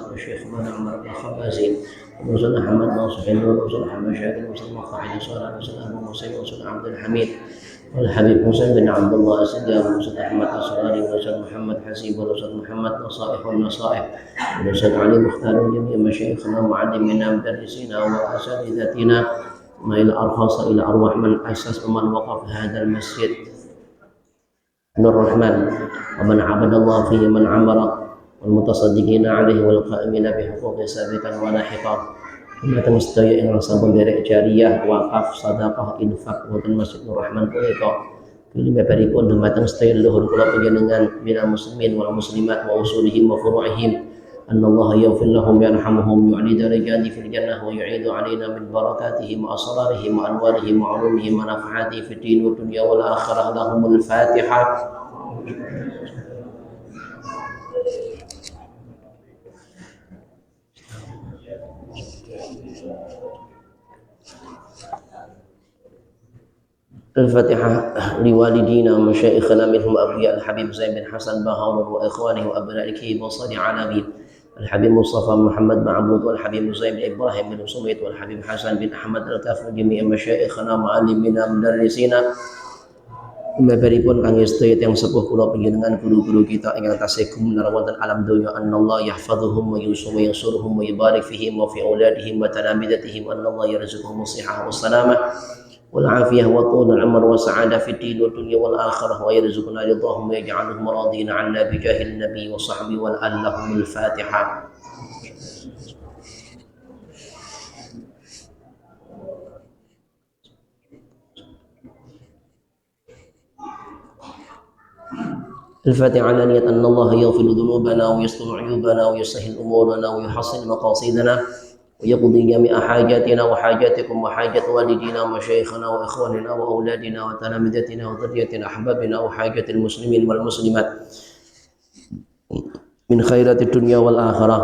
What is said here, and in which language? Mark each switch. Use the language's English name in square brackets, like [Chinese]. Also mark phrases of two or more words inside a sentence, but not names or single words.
[Arabic] والشيخ بن عمر بن الخبازي وأستاذ أحمد ناصر وأستاذ أحمد شاكر وأستاذ مخاعد صالح وأستاذ أبو مسيب وأستاذ عبد الحميد والحبيب حسين بن عبد الله السدي والأستاذ أحمد الصغاري والأستاذ محمد حسيب والأستاذ محمد نصائح والنصائح والأستاذ علي مختار وجميع مشايخنا ومعلمينا ومدرسينا وأساتذتنا إلى أرخص إلى أرواح من أسس ومن وقف هذا المسجد نور الرحمن ومن عبد الله فيه من عمر والمتصدقين عليه والقائمين بحقوق سابقا ولاحقا وما تمستوي إلى [Javanese] sabun derek jariyah wakaf sedekah infak wonten Masjid Nur Rahman punika kelima paripun dumateng sedaya leluhur kula panjenengan [Arabic] من المسلمين والمسلمات وأصولهم وفروعهم أن الله يغفر لهم يرحمهم يعلي درجات في الجنة ويعيد علينا من بركاتهم وأسرارهم وأنوارهم وعلومهم ونفعات في الدين والدنيا والآخرة. لهم الفاتحة. الفاتحة لوالدينا ومشايخنا منهم أبي الحبيب زين بن حسن باهور وإخوانه وأبنائه وصل على أبي الحبيب مصطفى محمد معبود والحبيب زين بن إبراهيم بن سميت والحبيب حسن بن أحمد الكاف وجميع مشايخنا معلمنا مدرسينا. [Javanese] Mabaripun kang sedaya tiyang sepuh kula panjenengan guru-guru kita ingkang tasih gumelar wonten alam donya, [Arabic] أن الله يحفظهم وينصرهم ويبارك فيهم وفي أولادهم وتلامذتهم، أن الله يرزقهم الصحة والسلامة والعافية وطول العمر والسعادة في الدين والدنيا والآخرة ويرزقنا رضاهم ويجعلهم راضين عنا بجاه النبي وصحبه واللهم الفاتحة. الفاتحة على نية أن الله يغفر ذنوبنا ويستر عيوبنا ويسهل أمورنا ويحصل مقاصدنا ويقضي جميع حاجاتنا وحاجاتكم وحاجة والدينا ومشايخنا وإخواننا وأولادنا وتلامذتنا وذريتنا أحبابنا وحاجة المسلمين والمسلمات من خيرات الدنيا والآخرة.